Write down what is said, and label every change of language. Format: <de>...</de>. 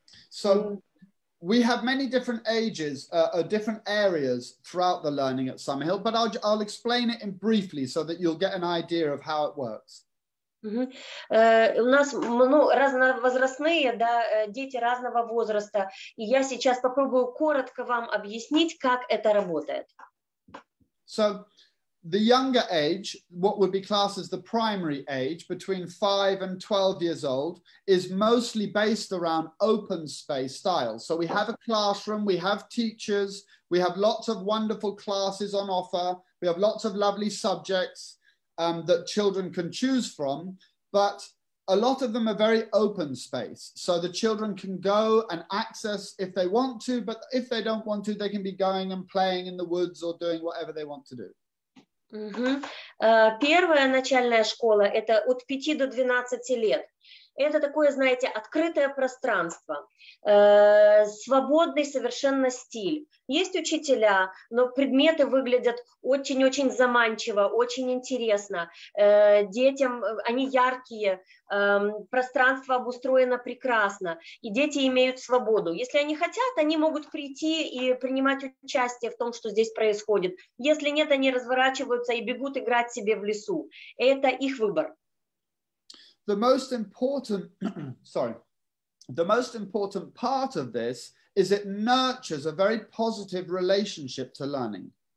<en>So, we have many different ages, different areas throughout the learning at Sammerhіл, but I'll explain it in briefly so that you'll get an idea of how it works.</en> <ru>У нас разновозрастные, да, дети разного возраста, и я сейчас попробую коротко вам объяснить, как это работает.</ru> <en>So, the younger age, what would be classed as the primary age, between 5 and 12 years old, is mostly based around open space styles. So we have a classroom, we have teachers, we have lots of wonderful classes on offer, we have lots of lovely subjects that children can choose from, but a lot of them are very open space. So the children can go and access if they want to, but if they don't want to, they can be going and playing in the woods or doing whatever they want to do.</en> <ru>Первая начальная школа – это от 5 до 12 лет. Это такое, знаете, открытое пространство, свободный совершенно стиль. Есть учителя, но предметы выглядят очень-очень заманчиво, очень интересно. Детям они яркие, пространство обустроено прекрасно, и дети имеют свободу. Если они хотят, они могут прийти и принимать участие в том, что здесь происходит. Если нет, они разворачиваются и бегут играть себе в лесу. Это их выбор.</ru> <en>The most important, the most important part of this is it nurtures a very positive relationship to learning.</en>